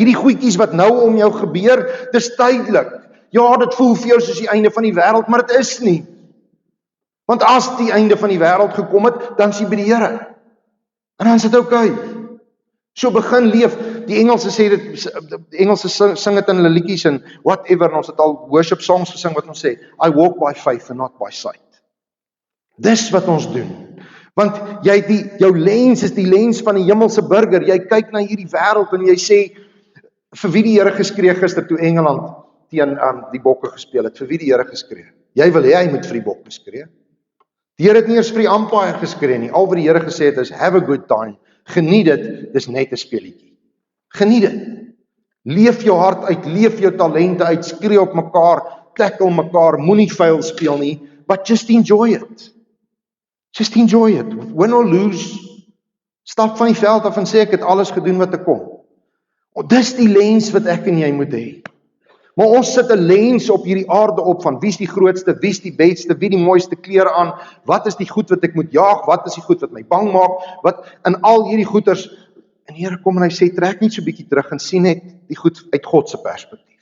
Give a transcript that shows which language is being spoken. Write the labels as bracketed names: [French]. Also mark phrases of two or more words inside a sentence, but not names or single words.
[Afrikaans] Hierdie goedjies wat nou om jou gebeur, dis tydelik. Ja, dit voel vir jou soos die einde van die wêreld, maar dit is nie. Want as die einde van die wêreld gekom het, dan is jy by die Here. En dan is dit okay. So begin leef. Die Engelse sê dit, die Engelse sing dit in hulle liedjies en whatever, en ons het al [English] worship songs [Afrikaans] gesing wat ons sê, [English] I walk by faith and not by sight. [Afrikaans] Dis wat ons doen. Want jou lens is die lens van die hemelse burger. Jy kyk na hierdie wêreld en jy sê, vir wie die Here geskree gister toe Engeland teen die Bokke gespeel het, vir wie die Here geskree? Jy wil hê hy moet vir die Bokke skree. Die Here het nie eers vir die umpire geskree nie. Al wat die Here gesê het is, [English] have a good time. [Afrikaans] Geniet dit, dis net 'n speletjie. Geniet dit. Leef jou hart uit, leef jou talente uit, skree op mekaar, tackle mekaar, moenie vuil speel nie, [English] but just enjoy it. Just enjoy it. Win or lose, [Afrikaans] stap van die veld af en sê ek het alles gedoen wat ek kon. Dis die lens wat ek en jy moet hê. Maar ons sit 'n lens op hierdie aarde op van wie's die grootste, wie's die beste, wie die mooiste klere aan, wat is die goed wat ek moet jaag, wat is die goed wat my bang maak, wat in al hierdie goeters, en die Here kom en hy sê, trek net so 'n bietjie terug en sien net die goed uit God se perspektief.